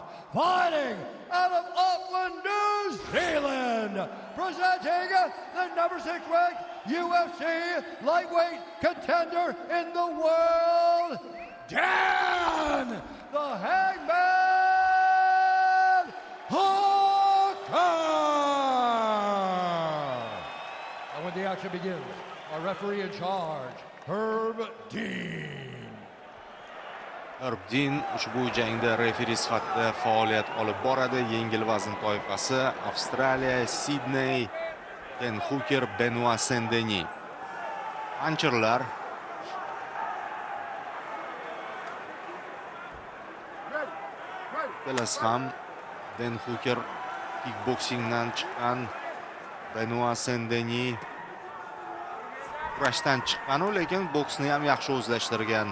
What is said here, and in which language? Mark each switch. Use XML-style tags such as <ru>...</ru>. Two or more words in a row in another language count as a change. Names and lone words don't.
<en>Fighting out of Auckland, New Zealand, presenting the number 6 ranked UFC lightweight contender in the world, Dan the Hangman Hooker. And when the action begins, our referee in charge, Herb Dean.</en> <uz>Herb Dean ushbu jangda referi sifatida faoliyat olib boradi. Yengil vazn toifasi Avstraliya, Sidney, Dan Hooker, Benoit Saint-Denis. Anchirlar ikkalasi ham Dan Hooker kickboksingdan chiqqan, Benoit Saint-Denis kurashdan chiqqan, lekin boksni ham yaxshi o'zlashtirgan.</uz>